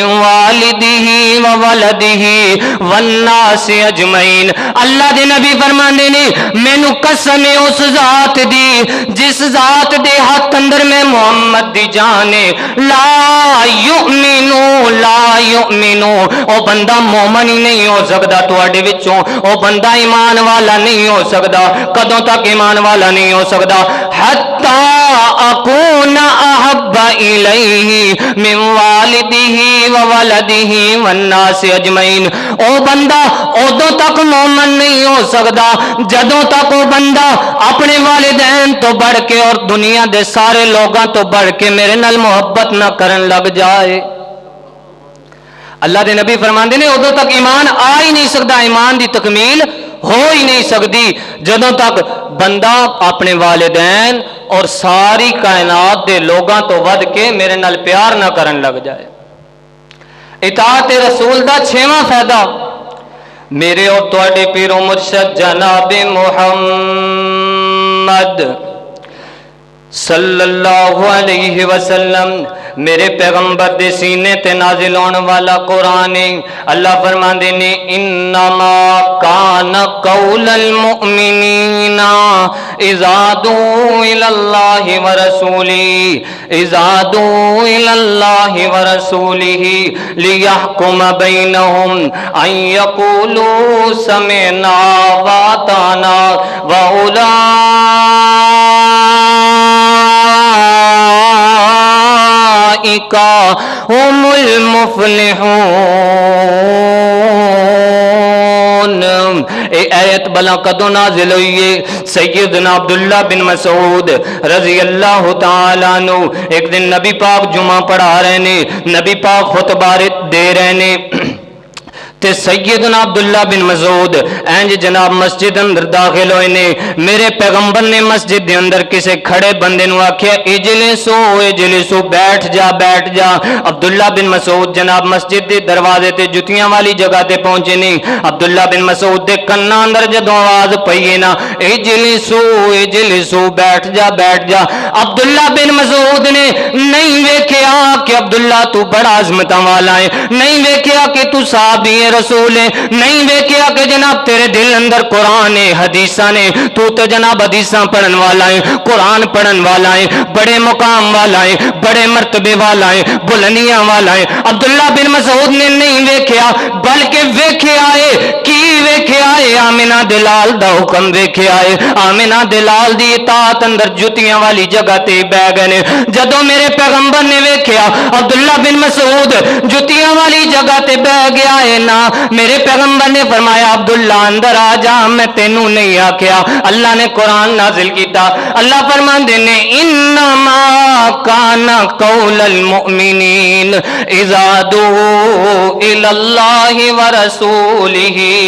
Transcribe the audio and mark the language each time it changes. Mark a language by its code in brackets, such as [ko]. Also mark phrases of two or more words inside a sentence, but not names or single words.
[ar] والدہ وولدہ والناس اجمعین [pa] اللہ دے نبی فرماندے نے مینوں قسم ہے اس ذات دی جس ذات دے ہاتھ اندر میں محمد دی جانے [ar] لا یؤمنو [pa] او بندہ مومن ہی نہیں ہو سکتا تواڈے وچوں او بندہ ایمان والا نہیں ہو سکتا کدوں تک ایمان والا نہیں ہو سکتا [ar] حتی اکون احب الیہ من والدہ وولدہ والناس اجمعین [pa] او بندہ ادوں تک مومن نہیں ہو سکتا جدوں تک او بندہ اپنے والدین تو بڑھ کے اور دنیا دے سارے لوگاں تو بڑھ کے میرے نال محبت نہ کرن لگ جائے اللہ دے نبی فرماندے نے ادوں تک ایمان آ ہی نہیں سکتا ایمان دی تکمیل ہو ہی نہیں سکتی جدوں تک بندہ اپنے والدین اور ساری کائنات دے لوگاں تو ود کے میرے نال پیار نہ کرن لگ جائے اطاعت رسول دا 6واں فائدہ میرے اور تواڈے پیر و مرشد جناب محمد [ar] صلی اللہ علیہ وسلم [pa] میرے پیغمبر دے سینے تے نازل ہونے والا قرآن اللہ فرماندے نے [ar] انما کان قول المؤمنین اذا دعوا الی اللہ ورسولہ لیحکم بینہم ان یقولوا سمعنا واطعنا وأولئک هم المفلحون [pa] اے آیت بلا کدو نازل ہوئی ہے سیدنا عبداللہ بن مسعود [ar] رضی اللہ تعالیٰ عنہ [pa] ایک دن نبی پاک جمعہ پڑھا رہے نے نبی پاک خطبہ دے رہے نے تے سیدنا عبداللہ بن مسعود اینج جناب مسجد اندر داخل ہوئے نے میرے پیغمبر نے مسجد دے اندر کسے کھڑے بندے نو آکھیا اجلسو بیٹھ جا عبداللہ بن مسعود جناب مسجد دے دروازے تے جتیاں والی جگہ تے پہنچے نہیں عبداللہ بن مسعود دے کنا اندر جدوں آواز پئی نا اجلسو بیٹھ جا عبداللہ بن مسعود نے نہیں ویکھیا کہ عبداللہ تو بڑا عظمتاں والا ہے نہیں ویکھیا کہ تو صحابی رسول ہے نہیں ویکھیا کہ جناب تیرے دل اندر قرآن ہے حدیثاں نے تو جناب حدیثاں پڑھن والا ہے قرآن پڑھن والا ہے بڑے مقام والا ہے بڑے مرتبے والا ہے بلندیاں والا ہے عبداللہ بن مسعود نے نہیں ویکھیا بلکہ ویکھیا ہے کی ویکھیا ہے آمنہ دلال دا حکم ویکھیا ہے آمنہ دلال دی اطاعت اندر جتیاں والی جگہ تے بیٹھ گئے جدوں میرے پیغمبر نے ویکھیا عبداللہ بن مسعود جتیاں والی جگہ تے بیٹھ گیا ہے نا میرے پیغمبر نے فرمایا عبداللہ اندر آ جا میں تینوں نہیں آکھیا اللہ نے قرآن نازل کیتا اللہ فرماندے نے [ar] انما کان قول المؤمنین اذا دعوا الی اللہ ورسولہ